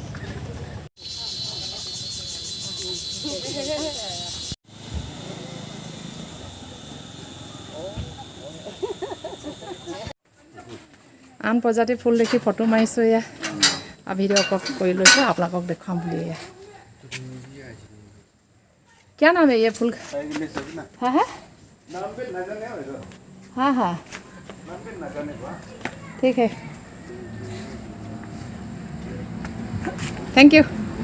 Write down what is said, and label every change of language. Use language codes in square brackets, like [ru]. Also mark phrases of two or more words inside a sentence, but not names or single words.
[as] আন প্ৰজাতিৰ ফুল দেখি ফটো মাৰিছোঁ এয়া আৰু ভিডিঅ' কৰি লৈছোঁ আপোনালোকক দেখুৱাম বুলি এয়া। [hi] क्या नाम है ये फूल का? हाँ हाँ हाँ हाँ ठीक है [en] thank you.